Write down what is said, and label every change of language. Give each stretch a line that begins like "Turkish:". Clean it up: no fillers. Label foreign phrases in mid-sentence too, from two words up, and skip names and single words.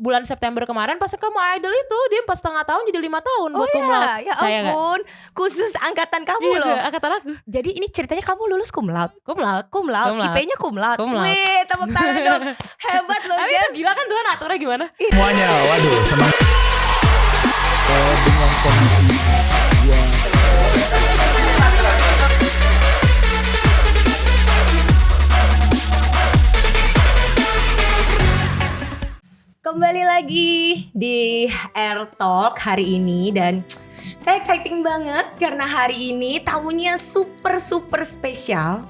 Indonesian: bulan September kemarin pas kamu idol itu dia 4,5 tahun jadi 5 tahun buat
Latin: cum laude.
Indonesian: Ya ampun, khusus angkatan kamu Iya, loh. angkatan aku. Jadi ini ceritanya kamu lulus
Latin: cum laude. Cum laude.
Indonesian: IP-nya
Latin: cum laude. Cum laude.
Indonesian: Wih, tepuk tangan dong. Hebat loh, Tapi itu gila kan Tuhan aturnya gimana? Semuanya, waduh, senang. Dengan kondisi gua Kembali lagi di Air Talk hari ini dan saya exciting banget karena hari ini tamunya super spesial.